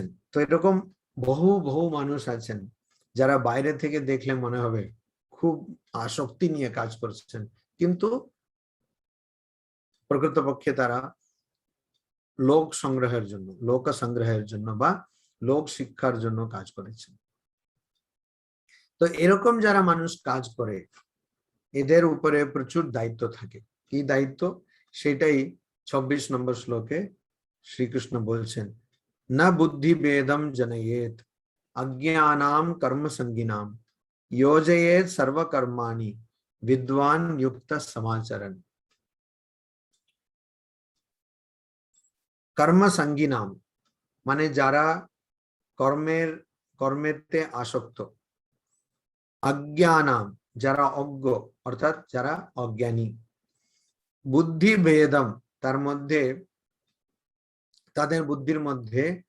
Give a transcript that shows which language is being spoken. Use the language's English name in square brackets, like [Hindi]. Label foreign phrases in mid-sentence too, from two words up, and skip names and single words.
[Bangla] তো এরকম বহু বহু মানুষ আছেন যারা বাইরে থেকে দেখলে মনে হবে খুব আসক্তি নিয়ে কাজ করছেন, কিন্তু প্রকৃতপক্ষে তারা লোক সংগ্রহের জন্য, লোক সংগ্রহের জন্য বা লোক শিক্ষার জন্য কাজ করেছেন। তো এরকম যারা মানুষ কাজ করে এদের উপরে প্রচুর দায়িত্ব থাকে। কি দায়িত্ব? সেটাই 26 নম্বর শ্লোকে শ্রীকৃষ্ণ বলছেন, [Sanskrit] না বুদ্ধি বেদম জনয়েত अज्ञानाम कर्म संगिनाम योजयेत सर्वकर्माणि विद्वान युक्त समाचरण। कर्म संगिनाम [Bangla] মানে যারা কর্মেতে আসক্ত, অজ্ঞানাম যারা অজ্ঞ অর্থাৎ যারা অজ্ঞানী, [Sanskrit] বুদ্ধি ভেদম [Bangla] তার মধ্যে তাদের বুদ্ধির মধ্যে